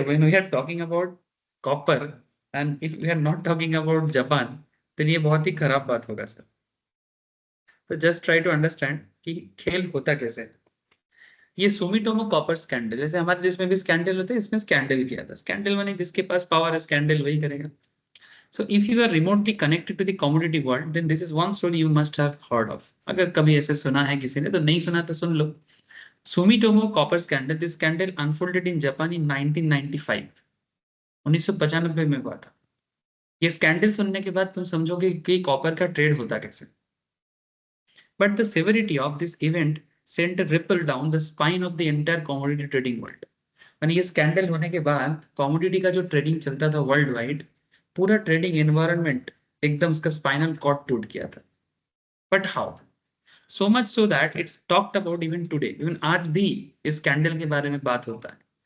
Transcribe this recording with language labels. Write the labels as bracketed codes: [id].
[en] when we are talking about copper and if we are not talking about Japan, [hi] तो ये बहुत ही खराब बात होगा सर। तो [en] just try to understand [hi] कि खेल होता कैसे है। ये सुमिटोमो कॉपर स्कैंडल, जैसे हमारे देश में भी स्कैंडल होते हैं, इसने स्कैंडल किया था। स्कैंडल माने जिसके पास पावर है स्कैंडल वही करेगा। [en] So if you are remotely connected to the commodity world, then this is one story you must have heard of. [hi] अगर कभी ऐसे सुना है किसी ने तो नहीं सुना तो सुन लो. [en] Sumitomo copper scandal. This scandal unfolded in Japan in 1995. [hi] 1995 में हुआ था. ये स्कैंडल सुनने के बाद तुम समझोगे कि कॉपर का ट्रेड होता कैसे. [en] But the severity of this event sent a ripple down the spine of the entire commodity trading world. [hi] यानी ये स्कैंडल होने के बाद कॉमोडिटी का जो ट्रेडिंग चलता था वर्ल्ड वाइड, पूरा ट्रेडिंग एनवायरनमेंट एकदम उसका स्पाइनल कॉर्ड टूट गया था. [en] But how? So much so that it's talked about even today. [hi] Even आज भी इस स्कैंडल के बारे में बात होता है.